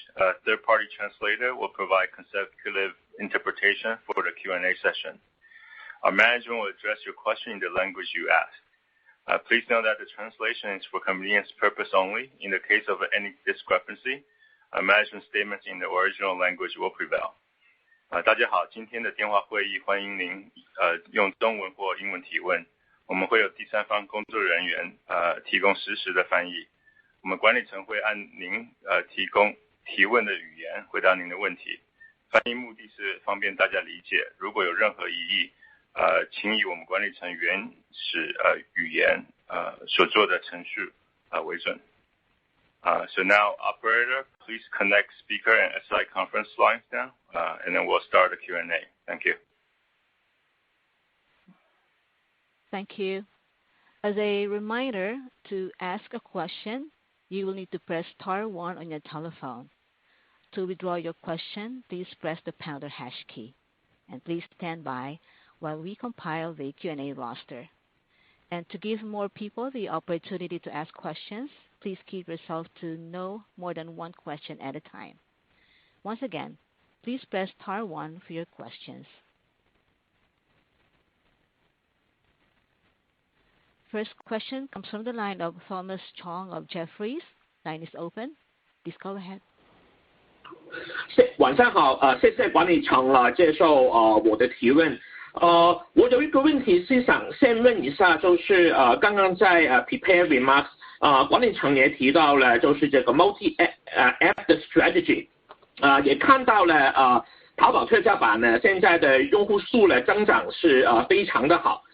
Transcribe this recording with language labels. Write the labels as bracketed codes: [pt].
[en] A third-party translator will provide consecutive interpretation for the Q&A session. Our management will address your question in the language you asked. Please note that the translation is for convenience purpose only. In the case of any discrepancy, management statements in the original language will prevail. [zh] 大家好，今天的电话会议欢迎您用中文或英文提问。我们会有第三方工作人员提供实时的翻译。我们管理层会按您提供提问的语言回答您的问题。翻译目的是方便大家理解，如果有任何异议，请以我们管理层原始语言所做的程序为准。 [en] So now, operator, please connect speaker and SI conference lines now, and then we'll start the Q&A. Thank you. Thank you. As a reminder, to ask a question, you will need to press star 1 on your telephone. To withdraw your question, please press the pound or hash key. And please stand by while we compile the Q&A roster. And to give more people the opportunity to ask questions, please keep yourself to no more than one question at a time. Once again, please press star 1 for your questions. First question comes from the line of Thomas Chong of Jefferies. Line is open. Please go ahead. [zh] 晚上好，谢谢管理层接受我的提问。我有一个问题是想先问一下，就是刚刚在 [en] prepared remarks， [zh] 管理层也提到了就是这个 [en] multi app [zh] 的 [en] strategy， [zh] 也看到了淘宝特价版呢现在的用户数的增长是非常的好。